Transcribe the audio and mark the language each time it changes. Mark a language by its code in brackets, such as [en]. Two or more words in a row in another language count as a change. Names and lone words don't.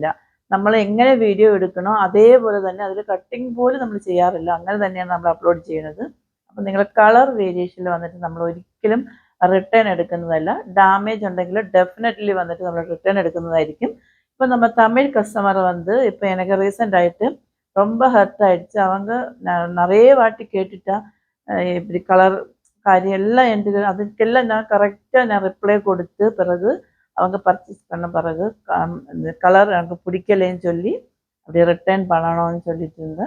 [ml] നമ്മൾ എങ്ങനെ വീഡിയോ എടുക്കണോ അതേപോലെ തന്നെ അതിൽ കട്ടിങ് പോലും നമ്മൾ ചെയ്യാറില്ല. അങ്ങനെ തന്നെയാണ് നമ്മൾ അപ്ലോഡ് ചെയ്യുന്നത്. അപ്പം നിങ്ങൾ കളർ വേരിയേഷനിൽ വന്നിട്ട് നമ്മൾ ഒരിക്കലും റിട്ടേൺ എടുക്കുന്നതല്ല. ഡാമേജ് ഉണ്ടെങ്കിൽ ഡെഫിനറ്റ്ലി വന്നിട്ട് നമ്മൾ റിട്ടേൺ എടുക്കുന്നതായിരിക്കും. ഇപ്പം നമ്മൾ തമിഴ് കസ്റ്റമർ [ta] வந்து இப்போ எனக்கு ரீசெண்டாയിട്ട് ரொம்ப ஹர்ட் ஆயிடுச்சு. அவங்க நிறைய வாட்டி கேட்டுட்டா இப்படி கலர் காரியம் எல்லாம் எனக்கு அதுக்கெல்லாம் நான் கரெக்டாக நான் ரிப்ளை கொடுத்து பிறகு அவங்க பர்ச்சேஸ் பண்ண பிறகு இந்த கலர் எனக்கு பிடிக்கலைன்னு சொல்லி அப்படியே ரிட்டர்ன் பண்ணணும்னு சொல்லிட்டு இருந்தேன்.